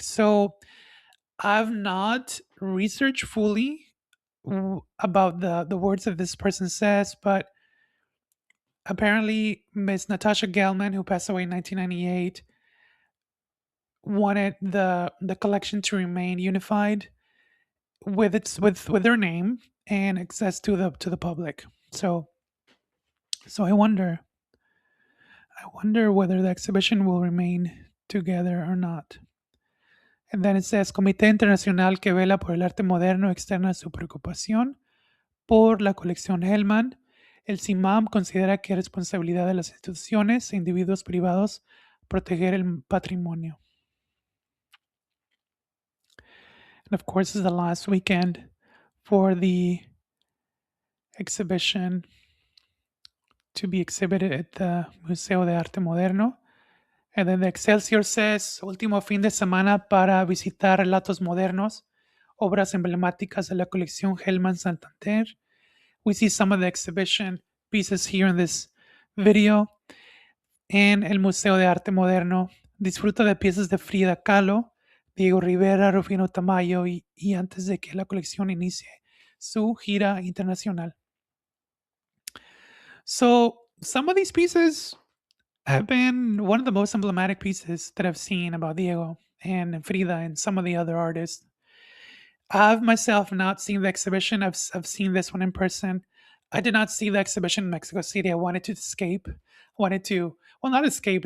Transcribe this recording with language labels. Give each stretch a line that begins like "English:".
English: So I've not researched fully about the words that this person says, but apparently Miss Natasha Gelman, who passed away in 1998, wanted the collection to remain unified with with their name and access to the public. So I wonder whether the exhibition will remain together or not. And then it says
Spanish: Comité Internacional que vela por el arte moderno externa su preocupación por la colección Hellman. El CIMAM considera que es responsabilidad de las instituciones e individuos privados proteger el patrimonio.
English: And of course, this is the last weekend for the exhibition to be exhibited at the Museo de Arte Moderno. And then the Excelsior says,
Spanish: último fin de semana para visitar relatos modernos, obras emblemáticas de la colección Gelman Santander.
English: We see some of the exhibition pieces here in this video.
Spanish: En el Museo de Arte Moderno disfruta de piezas de Frida Kahlo, Diego Rivera, Rufino Tamayo y antes de que la colección inicie su gira internacional.
English: So some of these pieces have been one of the most emblematic pieces that I've seen about Diego and Frida and some of the other artists. I've myself not seen the exhibition. I've seen this one in person. I did not see the exhibition in Mexico City. I wanted to escape. I wanted to, well, not escape.